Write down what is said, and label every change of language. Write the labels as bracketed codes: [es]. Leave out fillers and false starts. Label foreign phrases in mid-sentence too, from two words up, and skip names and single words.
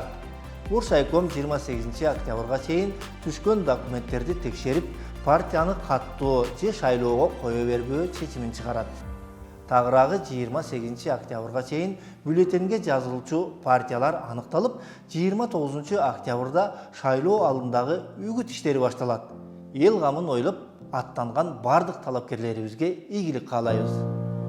[ky] Буршайком 28 октябрга чейин түшкөн документтерди текшерип, партияны каттоо же шайлоого кое бербөө чечимин чыгарат. Тагыраагы 28 октябрга чейин бюллетенге жазылуучу партиялар аныкталып, 29 октябрда шайлоо алдындагы үгүт иштери башталат. [kk] ел қамын ойлап аттанған бардық талапкерлерімізге игілік қалайбыз.